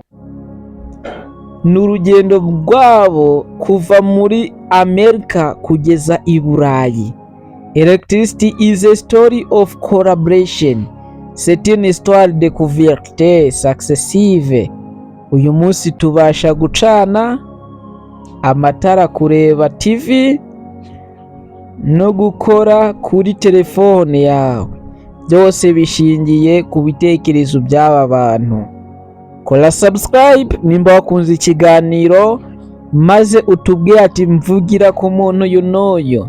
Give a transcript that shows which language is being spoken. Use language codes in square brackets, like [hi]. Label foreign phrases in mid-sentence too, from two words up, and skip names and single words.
[rw] Ni urugendo rwabo kuva muri Amerika kugeza i Burayi. [en] Electricity is a story of collaboration. [fr] C'est une histoire de découverte successive. [rw] Uyu munsi tubasha gucana amatara, kureba TV no gukora kuri telefone yawe. Byose bishingiye ku bitekerezo by'aba bantu. Kora subscribe nimba wakunze ikiganiro, maze utubwire ati mvugira ku muntu y'unoyo.